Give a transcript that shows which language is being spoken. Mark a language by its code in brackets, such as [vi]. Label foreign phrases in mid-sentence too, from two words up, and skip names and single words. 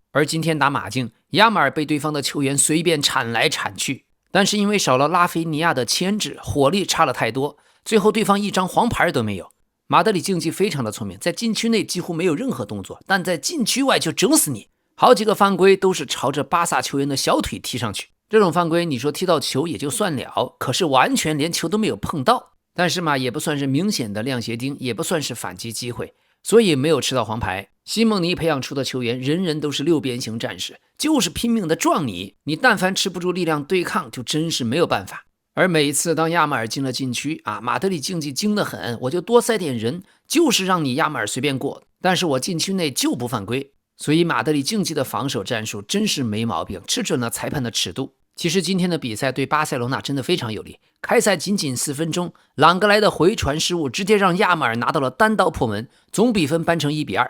[zh] 而今天打馬競，亞馬爾被對方的球員隨便鏟來鏟去，但是因為少了拉菲尼亞的牽制，火力差了太多，最後对方1張黃牌都沒有。马德里競技非常的聰明，在禁區內幾乎沒有任何動作，但在禁區外就整死你。好幾個犯規都是朝着巴薩球員的小腿踢上去，這種犯規你說踢到球也就算了，可是完全連球都沒有碰到。但是嘛，也不算是明顯的亮鞋釘，也不算是反擊機會，所以没有吃到黃牌。西蒙尼培養出的球員人人都是6邊形戰士，就是拼命的撞你，你但凡吃不住力量对抗，就真是没有辦法。而每一次当亚马尔进了禁區馬德里競技精得很，我就多塞點人，就是讓你亞馬爾隨便過，但是我禁區內就不犯規。所以馬德里競技的防守戰術真是沒毛病，吃準了裁判的尺度。其實今天的比賽對巴塞羅那真的非常有利，開賽僅4分鐘，朗格萊的回傳失誤直接讓亞馬爾拿到了單刀破門，總比分扳成1-2。